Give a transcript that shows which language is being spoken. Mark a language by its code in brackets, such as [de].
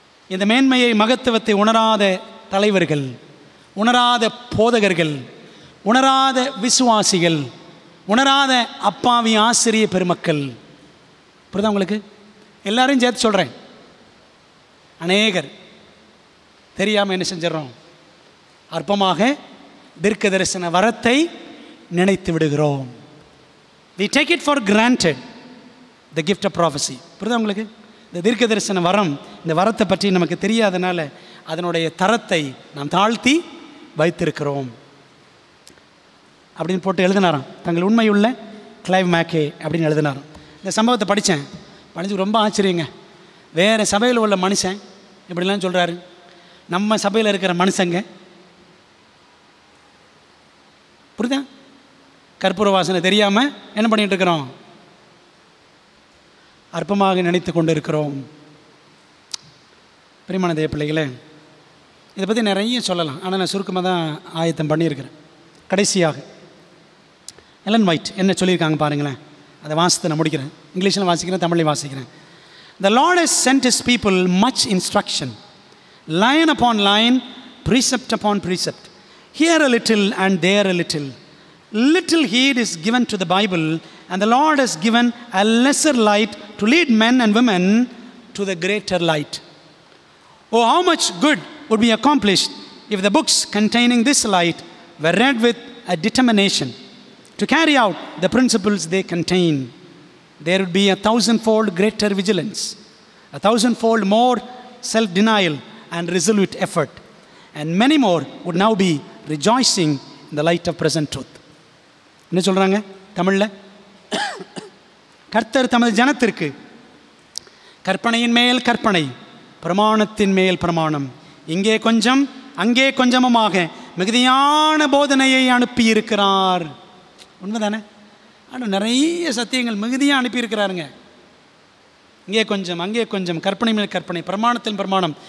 [ta] இந்த மேன்மையை மகத்துவத்தை உணராத தலைவர்கள், உணராத போதகர்கள், உணராத விசுவாசிகள், உணராத அப்பாவி ஆசிரிய பெருமக்கள், புரியுதா உங்களுக்கு? எல்லாரையும் சேர்த்து சொல்கிறேன். அநேகர் தெரியாமல் என்ன செஞ்சிடறோம்? அற்பமாக தீர்க்க தரிசன வரத்தை நினைத்து விடுகிறோம். [en] We take it for granted, the gift of prophecy. [ta] புரியுதா உங்களுக்கு? இந்த தீர்க்க தரிசன வரம், இந்த வரத்தை பற்றி நமக்கு தெரியாதனால அதனுடைய தரத்தை நாம் தாழ்த்தி வைத்திருக்கிறோம் அப்படின்னு போட்டு எழுதினாராம். தங்கள் உண்மையுள்ள கிளைவ் மேக்கே அப்படின்னு எழுதினாராம். இந்த சம்பவத்தை படித்தேன், படித்து ரொம்ப ஆச்சரியங்க. வேறு சபையில் உள்ள மனுஷன் இப்படிலாம் சொல்கிறாரு, நம்ம சபையில் இருக்கிற மனுஷங்க, புரியுதா? கற்பூர வாசனை தெரியாமல் என்ன பண்ணிகிட்டு இருக்கிறோம்? அற்பமாக நினைத்து கொண்டு இருக்கிறோம். பிரியமான தேவ பிள்ளைகளே, இதை பற்றி நிறைய சொல்லலாம், ஆனால் நான் சுருக்கமாக தான் ஆயத்தம் பண்ணியிருக்கிறேன். கடைசியாக எலன் ஒயிட் என்ன சொல்லியிருக்காங்க பாருங்களேன். அதை வாசித்து நான் முடிக்கிறேன். இங்கிலீஷில் வாசிக்கிறேன், தமிழையும் வாசிக்கிறேன். [en] The Lord has sent His people much instruction, line upon line, precept upon precept, here a little and there a little. Little heed is given to the Bible, and the Lord has given a lesser light to lead men and women to the greater light. Oh, how much good would be accomplished if the books containing this light were read with a determination to carry out the principles they contain. There would be 1,000-fold greater vigilance, 1,000-fold more self-denial and resolute effort, and many more would now be rejoicing in the light of present truth. [ta] என்ன சொல்கிறாங்க தமிழில்? கர்த்தர் தமது ஜனத்திற்கு கற்பனையின் மேல் கற்பனை, பிரமாணத்தின் மேல் பிரமாணம், இங்கே கொஞ்சம் அங்கே கொஞ்சமுமாக மிகுதியான போதனையை அனுப்பியிருக்கிறார். உண்மைதானே? ஆனால் நிறைய சத்தியங்கள் மிகுதியாக அனுப்பியிருக்கிறாருங்க. இங்கே கொஞ்சம் அங்கே கொஞ்சம், கற்பனை மேல் கற்பனை, பிரமாணத்தின் பிரமாணம்.